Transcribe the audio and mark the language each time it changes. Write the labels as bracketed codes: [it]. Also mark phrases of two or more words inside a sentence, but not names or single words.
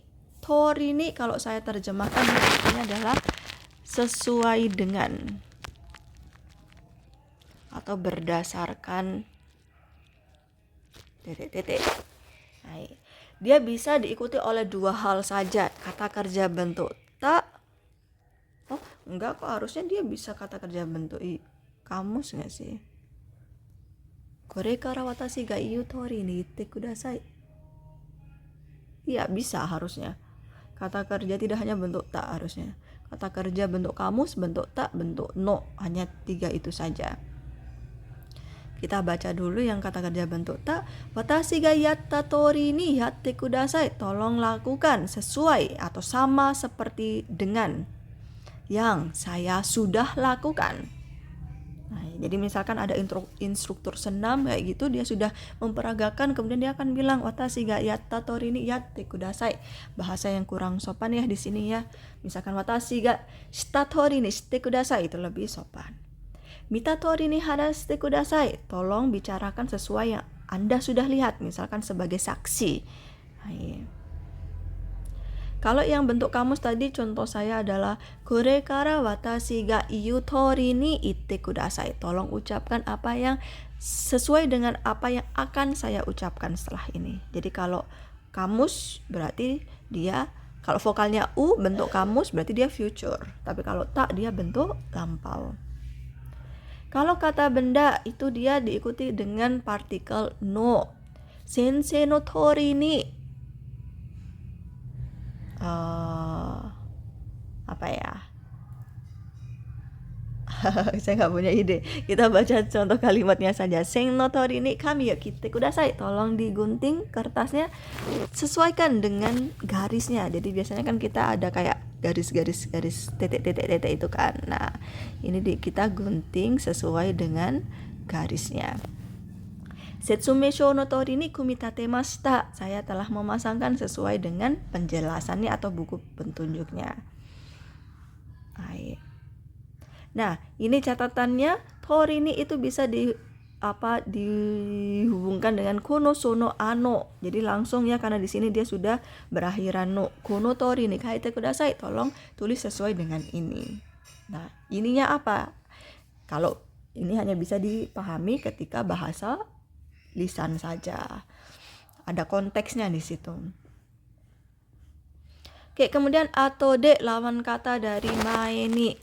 [id] Torini kalau saya terjemahkan artinya adalah sesuai dengan atau berdasarkan titik. Nah, dia bisa diikuti oleh 2 hal saja. Kata kerja bentuk ta. Oh, enggak kok, harusnya dia bisa kata kerja bentuk kamus enggak sih? [ja] これから私が言う通りに言ってください. [id] Iya, bisa harusnya. Kata kerja tidak hanya bentuk tak harusnya. Kata kerja bentuk kamus, bentuk tak, bentuk no. Hanya 3 itu saja. Kita baca dulu yang kata kerja bentuk tak. [ja] 私がやった通りにやってください. [id] Tolong lakukan sesuai atau sama seperti dengan yang saya sudah lakukan. Nah, jadi misalkan ada instruktur senam kayak gitu, dia sudah memperagakan, kemudian dia akan bilang [ja] 私がやった通りにやってください. [id] Bahasa yang kurang sopan ya di sini ya. [ja] Misalkan 私がした通りにしてください, [id] itu lebih sopan. [ja] 見た通りに話してください. [id] Tolong bicarakan sesuai yang Anda sudah lihat, misalkan sebagai saksi. Nah, kalau yang bentuk kamus tadi, contoh saya adalah [ja] これから私が言う通りに言ってください. [id] Tolong ucapkan apa yang sesuai dengan apa yang akan saya ucapkan setelah ini. Jadi kalau kamus berarti dia, kalau vokalnya u bentuk kamus berarti dia future. Tapi kalau tak dia bentuk lampau. Kalau kata benda itu dia diikuti dengan partikel no. [ja] 先生の通りに [id] apa ya? Saya nggak punya ide. Kita baca contoh kalimatnya saja. [ja] 線の通りに紙を切ってください. [id] Tolong digunting kertasnya, sesuaikan dengan garisnya. Jadi biasanya kan kita ada kayak garis-garis titik-titik itu kan. Nah, ini kita gunting sesuai dengan garisnya. [ja] 説明書の通りに組み立てました. [id] Saya telah memasangkan sesuai dengan penjelasannya atau buku petunjuknya. Baik. Nah, ini catatannya, [ja] 通りに [id] itu bisa dihubungkan dengan [ja] この その あの. [id] Jadi langsung ya, karena di sini dia sudah berakhiran no. [ja] この通りに書いてください. [id] Tolong tulis sesuai dengan ini. Nah, ininya apa? Kalau ini hanya bisa dipahami ketika bahasa lisan saja. Ada konteksnya di situ. Oke, kemudian atode lawan kata dari [ja] 前に.